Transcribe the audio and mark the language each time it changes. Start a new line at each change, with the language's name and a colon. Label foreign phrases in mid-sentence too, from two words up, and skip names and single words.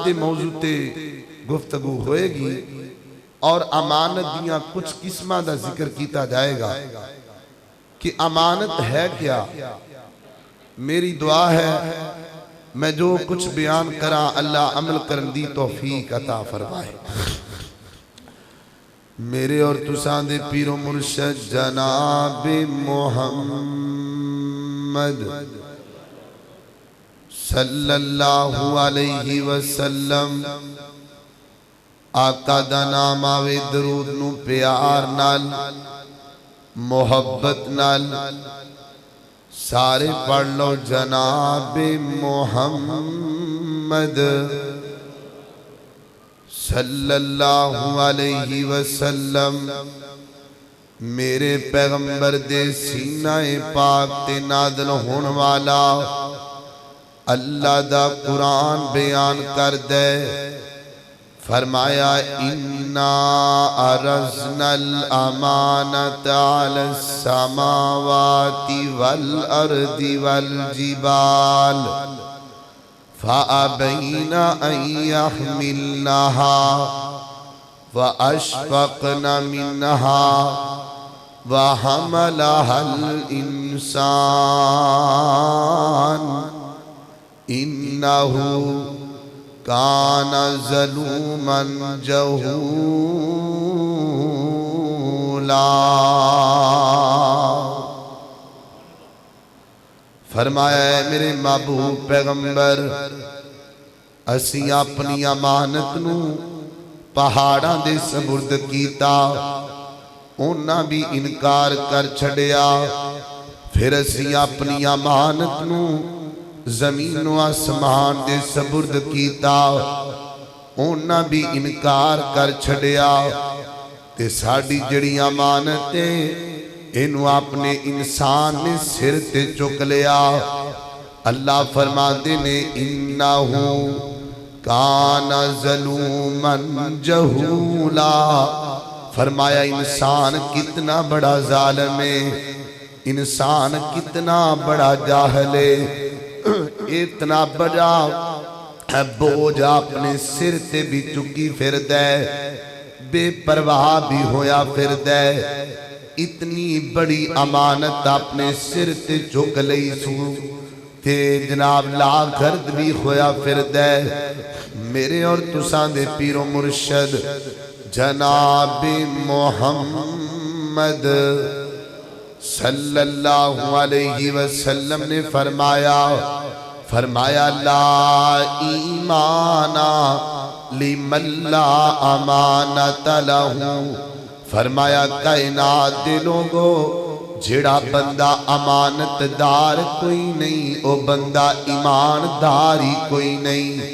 Punjabi: دے موضوع تے گفتگو ہوئے گی اور امانت دیاں کچھ قسمہ دا ذکر کیتا جائے گا کہ امانت ہے کیا میری دعا ہے میں جو کچھ بیان کرا اللہ عمل کرن دی توفیق عطا فرمائے میرے اور تسان دے پیر و مرشد جناب محمد
Arabic: صلی اللہ علیہ وسلم
Punjabi: آقا دا نام آوے درود نو پیار نال محبت نال سارے پڑھ لو جناب محمد
Arabic: صلی اللہ علیہ وسلم
Punjabi: میرے پیغمبر دے سینہ پاک تے نازل ہون والا اللہ دا قرآن بیان کر دے فرمایا
Arabic: اِنَّا عَرَضْنَا الْأَمَانَةَ عَلَى السَّمَاوَاتِ وَالْأَرْضِ وَالْجِبَالِ فَأَبَيْنَ أَن يَحْمِلْنَهَا وَأَشْفَقْنَ مِنْهَا وَحَمَلَهَا الْإِنسَانُ إِنَّهُ کان ظلوما
Punjabi: جہولا فرمایا ہے میرے محبوب پیغمبر اسی اپنی امانت نو پہاڑاں دے سپرد کیتا انہاں بھی انکار کر چھڑیا پھر اسی اپنی امانت نو زمین و آسمان دے سپرد کیتا اوہناں وی انکار کر چھڈیا تے ساڈی جیہڑی امانت ہے اینوں اپنے انسان نے سر تے چک لیا. اللہ فرماتے نے
Arabic: إنه كان ظلوما جهولا,
Punjabi: فرمایا انسان کتنا بڑا ظالم ہے، انسان کتنا بڑا جاہل ہے، اتنا بڑا بوجھ اپنے سر تے وی چکی پھردا ہے، بے پرواہ وی ہویا پھردا ہے، اتنی بڑی امانت اپنے سر تے چک لئی سو تے جناب لاخرد وی ہویا پھردا ہے. میرے اور تساں دے پیر و مرشد جناب محمد
Arabic: صلى الله عليه وسلم
Punjabi: نے فرمایا
Arabic: لا إيمان لمن لا أمانة له,
Punjabi: فرمایا کائنات دے لوکو جیہڑا بندہ امانتدار کوئی نہیں او بندہ ایماندار ہی کوئی نہیں.